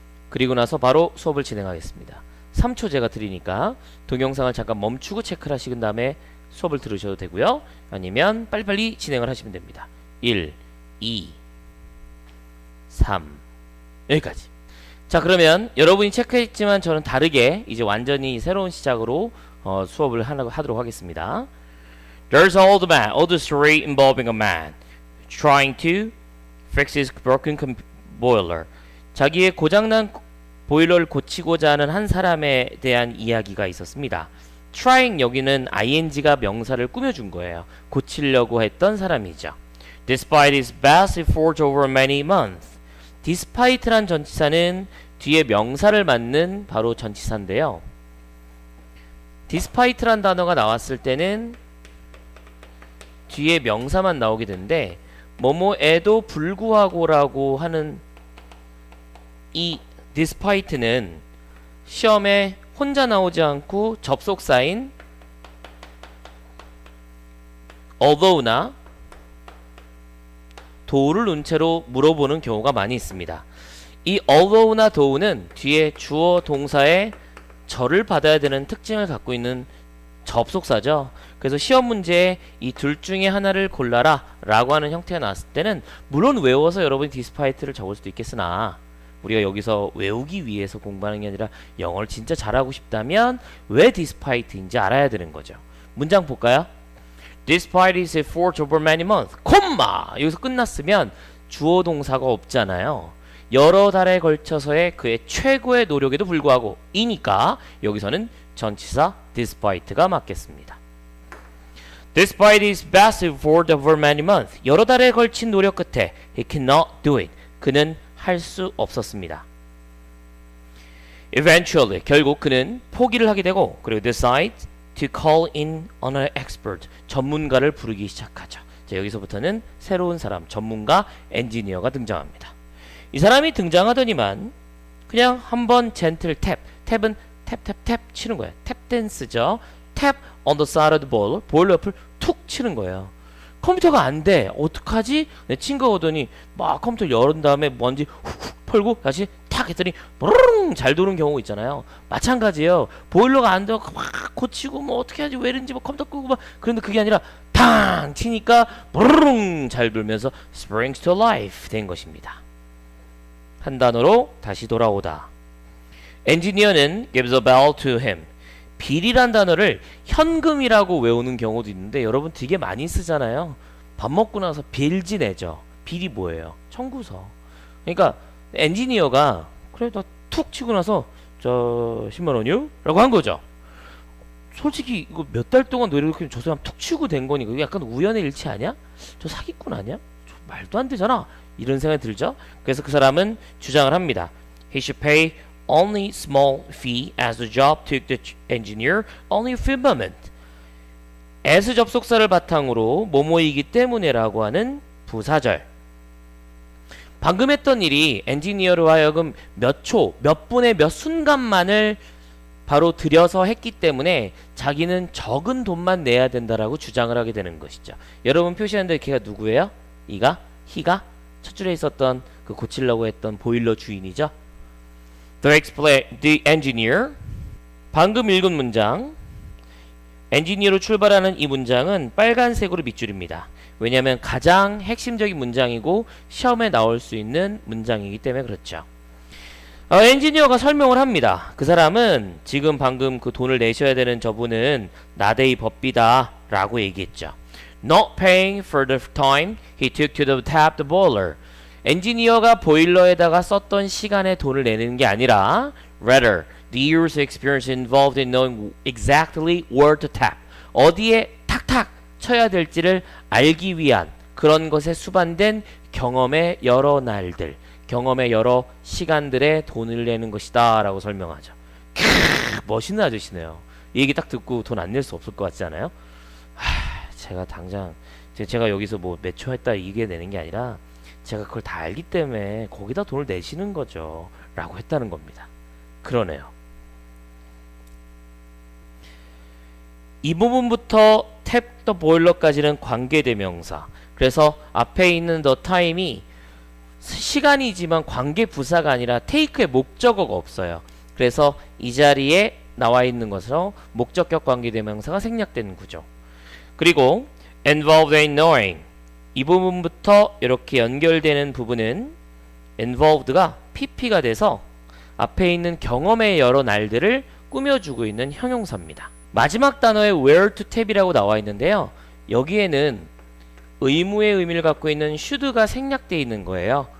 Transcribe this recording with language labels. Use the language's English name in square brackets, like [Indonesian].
[Korean] 그리고 나서 바로 수업을 진행하겠습니다. 3초 제가 드리니까 동영상을 잠깐 멈추고 체크를 하시는 다음에 수업을 들으셔도 되고요. 아니면 빨리빨리 진행을 하시면 됩니다. 1, 2, 3 여기까지. 자, 그러면 여러분이 체크했지만 저는 다르게 이제 완전히 새로운 시작으로 수업을 하도록 하겠습니다. [English] There's an old man, old story involving a man trying to fix his broken boiler. [Korean] 자기의 고장난 보일러를 고치고자 하는 한 사람에 대한 이야기가 있었습니다. trying 여기는 ing가 명사를 꾸며준 거예요. 고치려고 했던 사람이죠. [English] Despite his best effort over many months. [Korean] despite란 전치사는 뒤에 명사를 맞는 바로 전치사인데요. despite란 단어가 나왔을 때는 뒤에 명사만 나오게 되는데 뭐뭐에도 불구하고라고 하는 이 despite는 시험에 혼자 나오지 않고 접속사인 although나 do를 놓은 채로 물어보는 경우가 많이 있습니다. 이 although나 do는 뒤에 주어 동사의 절을 받아야 되는 특징을 갖고 있는 접속사죠. 그래서 시험 문제에 이 둘 중에 하나를 골라라 라고 하는 형태가 나왔을 때는 물론 외워서 여러분이 despite를 적을 수도 있겠으나 우리가 여기서 외우기 위해서 공부하는 게 아니라 영어를 진짜 잘하고 싶다면 왜 despite인지 알아야 되는 거죠. 문장 볼까요? [English] Despite his effort over many months, 콤마! [Korean] 여기서 끝났으면 주어 동사가 없잖아요. 여러 달에 걸쳐서의 그의 최고의 노력에도 불구하고 이니까 여기서는 전치사 despite가 맞겠습니다. [English] Despite his best effort over many months, [Korean] 여러 달에 걸친 노력 끝에 [English] he cannot do it. [Korean] 그는 할 수 없었습니다. [English] Eventually, [Korean] 결국 그는 포기를 하게 되고 [English] 그리고 decides to call in on an expert. [Korean] 전문가를 부르기 시작하죠. 자, 여기서부터는 새로운 사람, 전문가, 엔지니어가 등장합니다. 이 사람이 등장하더니만 그냥 한번 젠틀 탭, 탭은 탭탭탭 치는 거예요. 탭 댄스죠. 탭 [English] on the side of the boiler, [Korean] 보일러 옆을 툭 치는 거예요. 컴퓨터가 안 돼. 어떡하지? 내 친구가 오더니 막 컴퓨터 열은 다음에 먼지 훅훅 털고 다시 탁 했더니 브르릉 잘 도는 경우 있잖아요. 마찬가지예요. 보일러가 안 되고 막 고치고 뭐 어떻게 하지 왜 이런지 뭐 컴퓨터 끄고 막 그런데 그게 아니라 탕 치니까 브르릉 잘 돌면서 [English] springs to life [Korean] 된 것입니다. 한 단어로 다시 돌아오다. [English] 엔지니어는 gives a bell to him. [Korean] 빌이란 단어를 현금이라고 외우는 경우도 있는데 여러분 되게 많이 쓰잖아요. 밥 먹고 나서 빌지 내죠. 빌이 뭐예요? 청구서. 그러니까 엔지니어가 그래 나 툭 치고 나서 저 10만 원이요? 라고 한 거죠. 솔직히 이거 몇 달 동안 노력을 저 사람 툭 치고 된 거니까 이거 약간 우연의 일치 아니야? 저 사기꾼 아니야? 저 말도 안 되잖아. 이런 생각이 들죠. 그래서 그 사람은 주장을 합니다. [English] He should pay only small fee as the job took the engineer only a few moments. [Korean] as 접속사를 바탕으로 뭐뭐이기 때문에라고 하는 부사절. 방금 했던 일이 엔지니어로 하여금 몇 초, 몇 분의 몇 순간만을 바로 들여서 했기 때문에 자기는 적은 돈만 내야 된다라고 주장을 하게 되는 것이죠. 여러분 표시하는데 걔가 누구예요? 이가? 히가? 첫 줄에 있었던 그 고치려고 했던 보일러 주인이죠. The engineer. 방금 읽은 문장. 엔지니어로 출발하는 이 문장은 빨간색으로 밑줄입니다. 왜냐하면 가장 핵심적인 문장이고 시험에 나올 수 있는 문장이기 때문에 그렇죠. 엔지니어가 설명을 합니다. 그 사람은 지금 방금 그 돈을 내셔야 되는 저분은 나데이 법비다 라고 얘기했죠. [English] Not paying for the time he took to tap the boiler. [Korean] 엔지니어가 보일러에다가 썼던 시간에 돈을 내는 게 아니라 [English] rather the years of experience involved in knowing exactly where to tap. [Korean] 어디에 탁탁 쳐야 될지를 알기 위한 그런 것에 수반된 경험의 여러 날들, 경험의 여러 시간들에 돈을 내는 것이다 라고 설명하죠. 멋있는 아저씨네요. 이 얘기 딱 듣고 돈 안 낼 수 없을 것 같지 않아요? 제가 당장 제가 여기서 뭐 몇 초 했다 이게 내는 게 아니라 제가 그걸 다 알기 때문에 거기다 돈을 내시는 거죠 라고 했다는 겁니다. 그러네요. 이 부분부터 [English] tap the boiler [Korean] 까지는 관계대명사. 그래서 앞에 있는 the time이 시간이지만 관계부사가 아니라 take의 목적어가 없어요. 그래서 이 자리에 나와 있는 것으로 목적격 관계대명사가 생략되는 구조. [English] 그리고 involved in knowing. [Korean] 이 부분부터 이렇게 연결되는 부분은 involved가 pp가 돼서 앞에 있는 경험의 여러 날들을 꾸며주고 있는 형용사입니다. 마지막 단어에 [English] where to tap [Korean] 이라고 나와 있는데요. 여기에는 의무의 의미를 갖고 있는 should가 생략되어 있는 거예요.